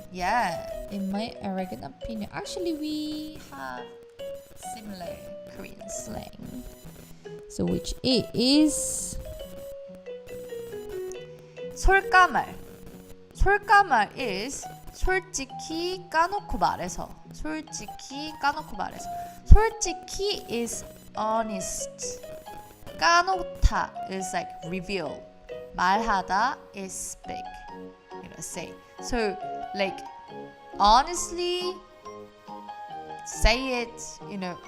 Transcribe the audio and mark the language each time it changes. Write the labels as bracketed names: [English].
[English] Yeah, in my arrogant opinion. Actually, we have similar Korean slang. So which is 솔까말. [Korean] 솔까말 [English] is [Korean] 솔직히 까놓고 말해서. [English] 솔직히 is honest. 까놓다 is like reveal. 말하다 is speak. Say. So like honestly say it.